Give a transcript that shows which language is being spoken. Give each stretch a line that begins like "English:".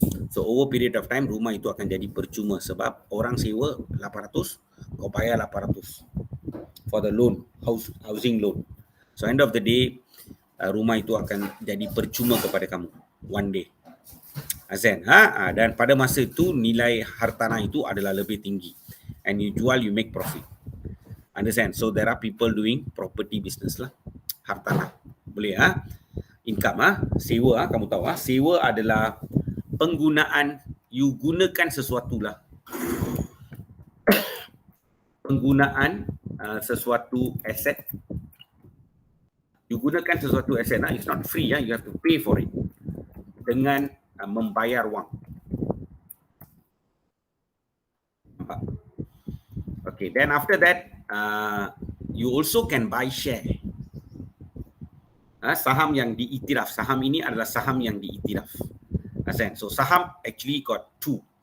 Malay: So over period of time, rumah itu akan jadi percuma sebab orang sewa 800, kau bayar 800
English: for the loan, housing loan.
Malay: So end of the day, rumah itu akan jadi percuma kepada kamu
English: one day.
Malay: Azan, dan pada masa itu nilai hartanah itu adalah lebih tinggi, and you jual,
English: you make profit. Understand? So there are people doing property business lah, hartanah.
Malay: Boleh income sewa kamu tahu sewa adalah penggunaan, you gunakan sesuatu lah. Penggunaan sesuatu aset. You gunakan sesuatu aset
English: it's not free you have to pay for it
Malay: dengan membayar wang.
English: Okay, then after that you also can buy share.
Malay: Saham yang diiktiraf. Saham ini adalah saham yang diiktiraf.
English: So saham actually got two.